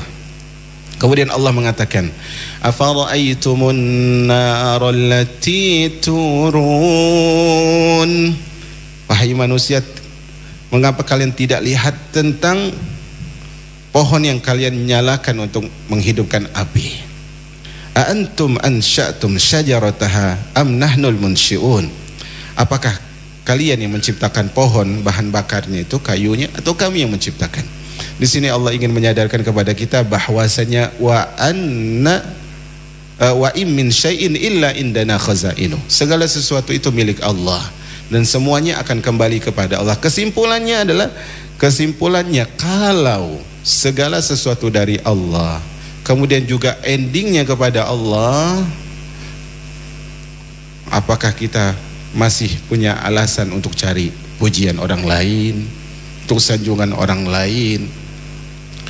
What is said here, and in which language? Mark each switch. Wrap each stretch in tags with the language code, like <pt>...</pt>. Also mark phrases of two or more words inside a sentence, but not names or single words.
<id>Kemudian Allah mengatakan,</id> <ar>أفرأيتم النار التي تورون.</ar> <id>Wahai manusia, mengapa kalian tidak lihat tentang pohon yang kalian nyalakan untuk menghidupkan api?</id> <ar>أأنتم أنشأتم شجرتها أم نحن المنشئون?</ar> <id>Apakah kalian yang menciptakan pohon bahan bakarnya itu, kayunya, atau kami yang menciptakan? Di sini Allah ingin menyadarkan kepada kita bahwasanya</id> <ar>وإن من شيء إلا عندنا خزائن.</ar> <id>Segala sesuatu itu milik Allah dan semuanya akan kembali kepada Allah. Kesimpulannya kalau segala sesuatu dari Allah, kemudian juga endingnya kepada Allah, apakah kita masih punya alasan untuk cari pujian orang lain, untuk sanjungan orang lain?</id>